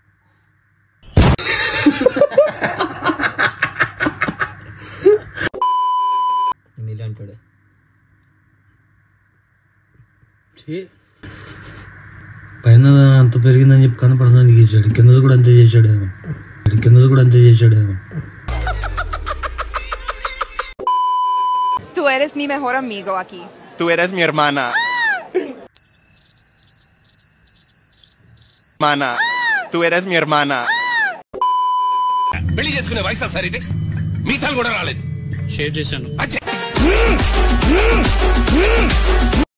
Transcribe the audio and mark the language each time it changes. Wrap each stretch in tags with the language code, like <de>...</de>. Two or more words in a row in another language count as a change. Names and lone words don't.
<te>నీళ్ళు అంటాడు. పైన అంత పెరిగిందని చెప్పి కనపడడానికి చేశాడు, కిందది కూడా అంతే చేశాడు.</te> <es>Tú eres mi mejor amigo aquí. Tú eres mi hermana. Tú eres mi hermana.</es> <te>పెళ్లి చేసుకునే వయసు సార్ ఇది. మీసాలు కూడా రాలేదు. షేర్ చేశాను.</te>